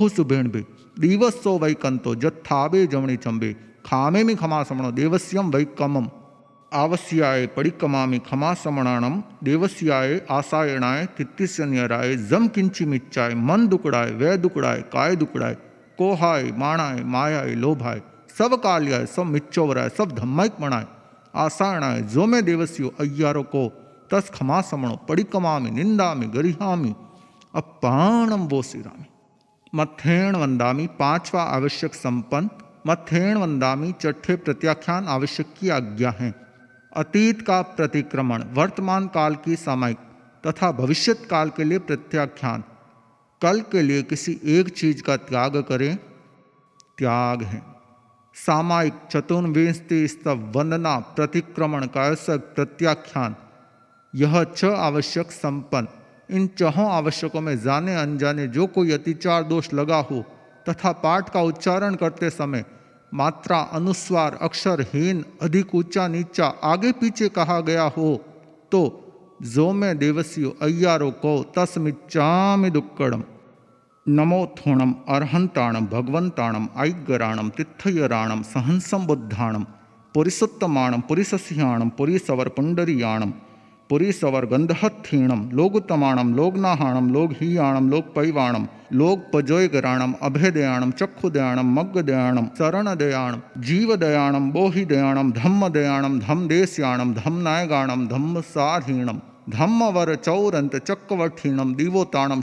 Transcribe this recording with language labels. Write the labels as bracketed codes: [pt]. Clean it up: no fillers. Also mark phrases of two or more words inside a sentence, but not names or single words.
[pra] सुभेणबे दिवसो वैकंतो जत्थाबे जमणी चंबे खामे में खमासमणो देवस्यम वैकमम आवस्याय परिकमामि खमासमणाणम देवस्याय आसायणाय तित्तिस्यन्यराय जम किंची मिच्चाय मन दुकड़ाय वै दुकड़ाय काय दुकड़ाय कोहाय माणाय मायाय लोभाय सब काल्याय सब मिच्चोवराय सब धम्माइक मणाय आसायणाय जो में देवस्यो अय्यारो को तस खमासमणो परिकमामि निंदामि गरिहामि अपाणम बोसिरामि मथेण वंदामि [hi] पांचवा आवश्यक संपन्न मथेण वंदामि छठे प्रत्याख्यान आवश्यक की आज्ञा है। अतीत का प्रतिक्रमण वर्तमान काल की सामायिक तथा भविष्यत काल के लिए प्रत्याख्यान कल के लिए किसी एक चीज का त्याग करें त्याग है। सामायिक चतुर्विंशति स्तव वंदना प्रतिक्रमण कायसक प्रत्याख्यान यह 6 आवश्यक संपन्न इन 4 आवश्यकों में जाने अनजाने जो कोई अतिचार दोष लगा हो तथा पाठ का उच्चारण करते समय मात्रा अनुस्वार अक्षरहीन अधिक ऊंचा नीचा आगे पीछे कहा गया हो तो [pra] जो में देवस्यो अय्यारो को तस्मिच्चामि दुक्कड़म नमो थोणम अर्हंताणम भगवंताणम ऐग्गराणम तिथयराणम सहंसम बुद्धाणम पुरिसोत्तमाणम पुरिसस्याणम पुरीसवर पुंडरीयाणम पुरीसवर गंधहत्थीणम लोगुतमाणम लोगनाहाणम लोगहीयाणम लोकपैवाणम लोकपजोयगराणम अभयदयाणम चक्षुदयाणम मग्गदयाणम शरणदयाणम जीवदयाणम बोहिदयाणम धम्मदयाणम धम्मदेस्याणम धम्मनायगाणम धम्मसाधीणम धम्मवर चौरंत चक्रवठीणम दिवोताणम